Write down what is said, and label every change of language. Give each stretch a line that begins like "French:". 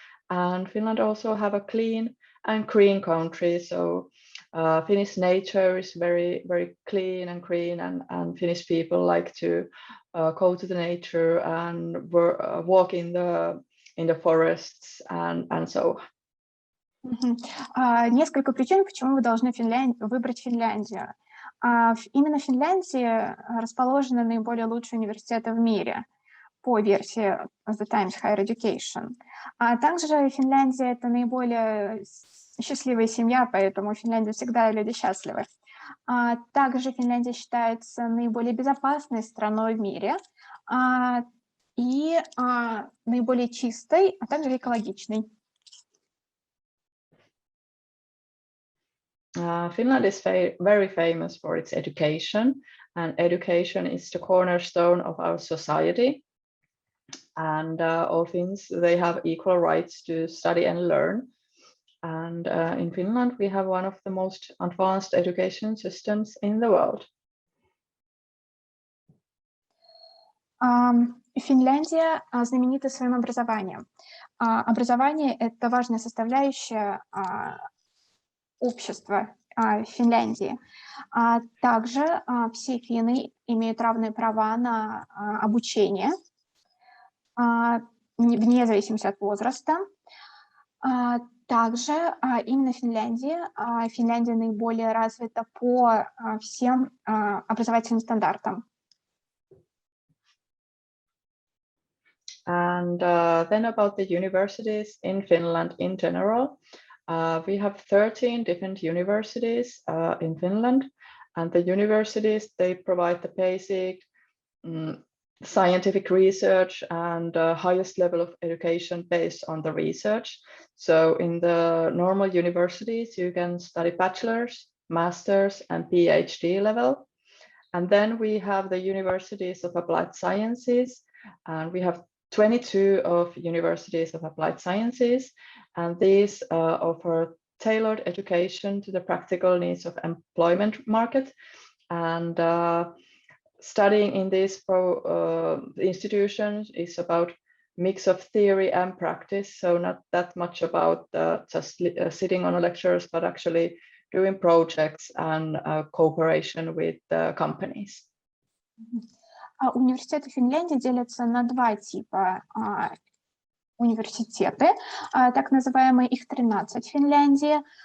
English: And Finland also have a clean and green country. So Finnish nature is very, very clean and green, and Finnish people like to go to the nature and walk in the forests and so on.
Russian: Несколько причин, почему вы должны выбрать Финляндию. Именно в Финляндии расположены наиболее лучшие университеты в мире по версии The Times Higher Education. Также Финляндия – это наиболее счастливая семья, поэтому в Финляндии всегда люди счастливы. Также Финляндия считается наиболее безопасной страной в мире. и наиболее чистой, а также экологичной.
English: Finland is very famous for its education, and education is the cornerstone of our society. And all Finns, they have equal rights to study and learn. And in Finland, we have one of the most advanced education systems in the world.
Russian: Финляндия знаменита своим образованием. Образование – это важная составляющая общества Финляндии. Также все финны имеют равные права на обучение, вне зависимости от возраста. Также именно Финляндия наиболее развита по всем образовательным стандартам.
English: And then about the universities in Finland in general. We have 13 different universities in Finland, and the universities, they provide the basic scientific research and highest level of education based on the research. So in the normal universities, you can study bachelor's, master's, and PhD level. And then we have the universities of applied sciences, and we have 22 of universities of applied sciences, and these offer tailored education to the practical needs of employment market. And studying in these institutions is about mix of theory and practice, so not that much about just sitting on lectures, but actually doing projects and cooperation with companies.
Russian: Университеты Финляндии делятся на два типа университеты, так называемые, их 13 в Финляндии.